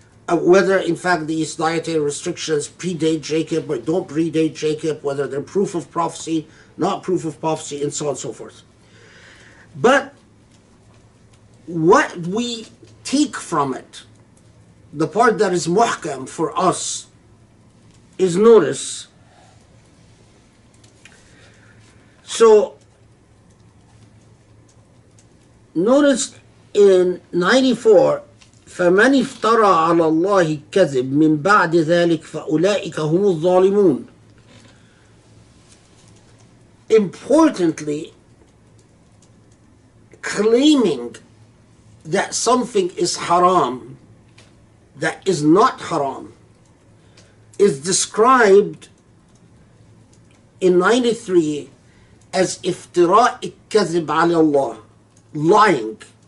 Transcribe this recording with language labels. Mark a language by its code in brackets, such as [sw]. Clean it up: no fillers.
[en] Whether, in fact, these dietary restrictions predate Jacob or don't predate Jacob, whether they're proof of prophecy, not proof of prophecy, and so on and so forth. But what we take from it, the part that is muhkam for us, is notice. So, notice in 94, [ar] فَمَنِ افْتَرَى عَلَى اللَّهِ كَذِبٍ مِّن بَعْدِ ذَلِكَ فَأُولَٰئِكَ هُمُ الظَّالِمُونَ. [en] Importantly, claiming that something is haram that is not haram is described in 93 as [ar] افتراء الكذب على الله, [en] lying.